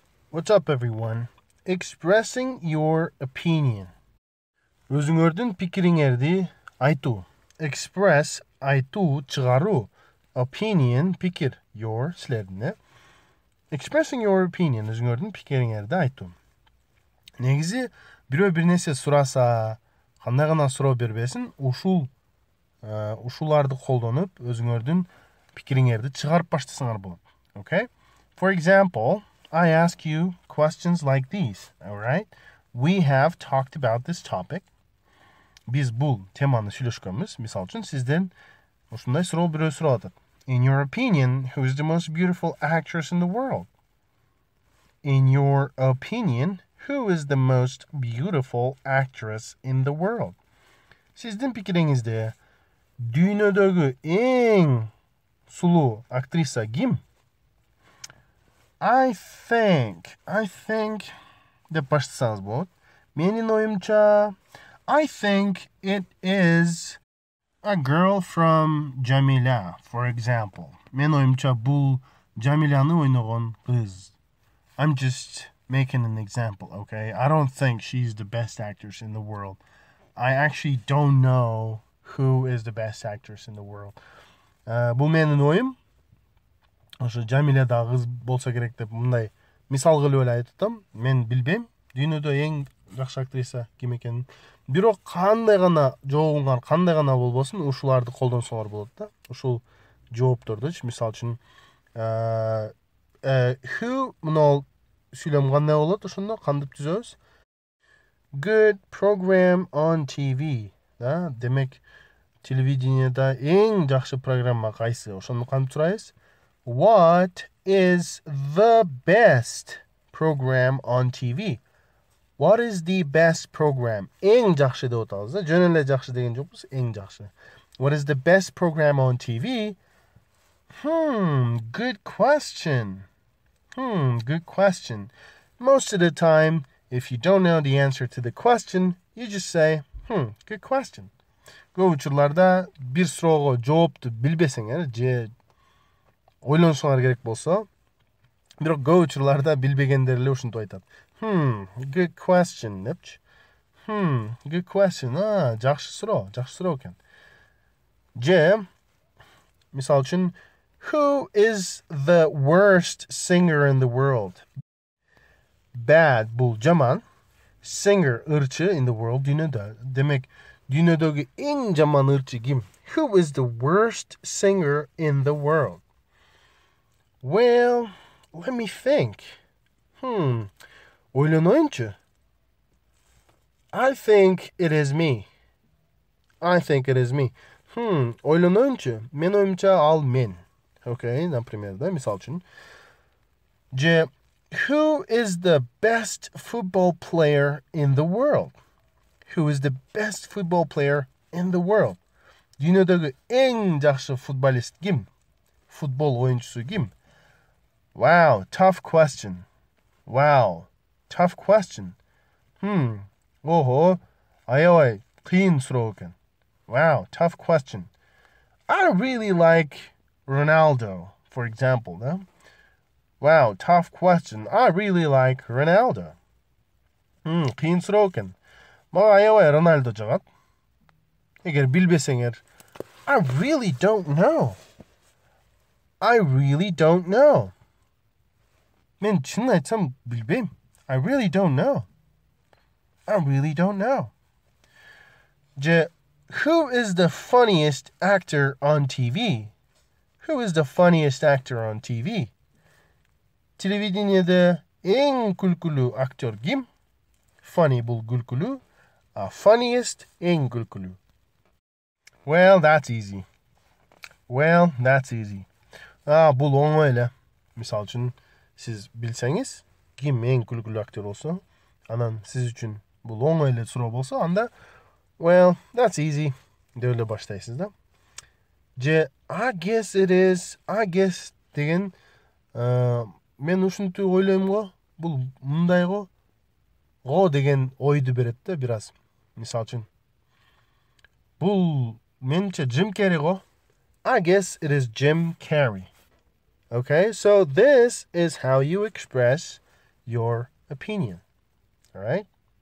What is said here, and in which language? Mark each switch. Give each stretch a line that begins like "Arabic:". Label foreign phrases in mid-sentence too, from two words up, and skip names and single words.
English: What's up, everyone? Expressing your opinion.
Kyrgyz: Өзүңөрдүн пикириңерди айтуу. Express айтуу, чыгаруу. Opinion пикир. Your силердин.
English: Expressing your opinion
Kyrgyz: өзүңөрдүн пикириңерди айтуу. Негизи бирөө бир нерсе сураса, кандай гана суроо бербесин, ушуларды колдонуп өзүңөрдүн пикириңерди чыгарып баштасаңар болот.
English: Okay? For example, I ask you questions like these, all right? We have talked about this topic.
Kyrgyz: Biz bu temаны сүйлөшкөнбүз. Мисалы үчүн сизден ушундай суроо бирөө сурап атат.
English: In your opinion, who is the most beautiful actress in the world? In your opinion, who is the most beautiful actress in the world?
Kyrgyz: Сиздин пикириңизде дүйнөдөгү эң сулуу актриса ким?
English: I think
Kyrgyz: деп баштасаңыз болот. Менин оюмча, I think it is a girl from Jamila, for example. Менин оюмча бул Jamilаны ойногон кыз.
English: I'm just making an example, okay? I don't think she's the best actress in the world. I actually don't know who is the best actress in the world.
Kyrgyz: Бул менин оюм. Ошо Жамиля кыз болсо керек деп мындай мисал кылып эле айтып атам. Мен билбейм дүйнөдө эң жакшы актриса ким экенин. Бирок кандай гана жообуңар кандай гана болбосун, ушуларды колдонсоңор болот да. Ушул жооптордучу мисал үчүн who мына сүйлөм кандай болот ошондо кантип түзөбүз?
English: Good program on TV.
Kyrgyz: Да, демек телевидениеда эң жакшы программа кайсы? Ошону кантип сурайбыз?
English: What is the best program on TV? What is the best program?
Kyrgyz: Эң жакшы деп атабыз да. Жөн эле жакшы деген жокпуз, эң жакшы.
English: What is the best program on TV? Good question. Good question. Most of the time, if you don't know the answer to the question, you just say, good question.
Kyrgyz: Көп учурларда бир суроого жоопту билбесеңер, же ойлонсоңар керек болсо, бирок көп учурларда билбегендер эле ушинтип айтат.
English: Good question депчи. Good question.
Kyrgyz: Жакшы суроо экен. Же, мисалы үчүн,
English: who is the worst singer in the world? Bad
Kyrgyz: бул жаман,
English: singer ырчы in the world дүйнөдө.
Kyrgyz: Демек, дүйнөдөгү эң жаман ырчы ким?
English: Who is the worst singer in the world? Well, let me think.
Kyrgyz: Ойлоноюнчу.
English: I think it is me.
Kyrgyz: Ойлоноюнчу. Мен оюмча ал мен. Okay, например, да, мисал үчүн. Же,
English: who is the best football player in the world? Who is the best football player in the world?
Kyrgyz: Дүйнөдөгү эң жакшы футболист ким? Футбол оюнчусу ким?
English: Wow, tough question.
Kyrgyz: Ого, аябай кыйын суроо экен.
English: Wow, tough question. I really like Ronaldo, for example, да? Wow, tough question. I really like Ronaldo.
Kyrgyz: Кыйын суроо экен. Мага аябай Роналдо жагат. Эгер билбесеңер,
English: I really don't know.
Kyrgyz: Мен чынын айтсам билбейм.
English: I really don't know. Же, who is the funniest actor on TV?
Kyrgyz: Телевидениеде эң күлкүлүү актер ким? Funny бул күлкүлүү, funniest эң күлкүлүү.
English: Well, that's easy.
Kyrgyz: Бул оңой эле. Мисалы үчүн, сиз билсеңиз, ким эң күлкүлүү актер болсо, анан сиз үчүн бул оңой эле суроо болсо, анда
English: well, that's easy
Kyrgyz: деп эле баштайсыз да. Же
English: I guess
Kyrgyz: деген мен ушинтип ойлойм го, бул мындай го деген ойду берет да бир аз. Мисалы үчүн бул менче Jim Carrey го.
English: I guess it is Jim Carrey. Okay, so this is how you express your opinion. All right?